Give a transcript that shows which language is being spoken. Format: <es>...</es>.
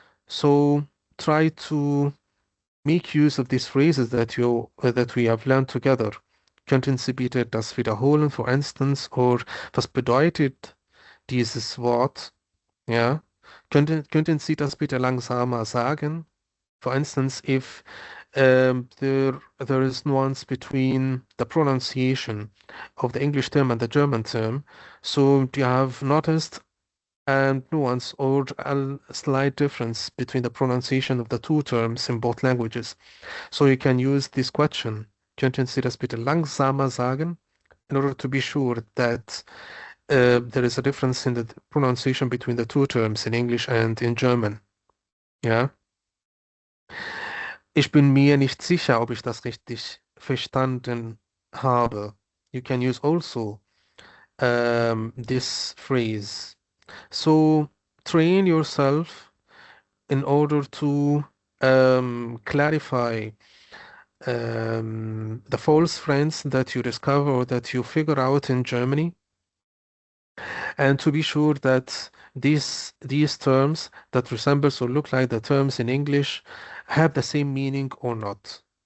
<en>So try to make use of these phrases that we have learned together.</en> <de>Könnten Sie bitte das wiederholen,</de> <en>for instance, or</en> <de>was bedeutet dieses Wort? Ja. Könnten Sie das bitte langsamer sagen?</de> <en>For instance, if there is nuance between the pronunciation of the English term and the German term, so you have noticed a nuance or a slight difference between the pronunciation of the two terms in both languages. So you can use this question,</en> <de>könnten Sie das bitte langsamer sagen?</de> <en>In order to be sure that there is a difference in the pronunciation between the two terms in English and in German.</en> <de>Ja. Ich bin mir nicht sicher, ob ich das richtig verstanden habe.</de> <en>You can use also this phrase. So train yourself in order to clarify the false friends that you discover or that you figure out in Germany, and to be sure that these terms that resembles or look like the terms in English have the same meaning or not.</en>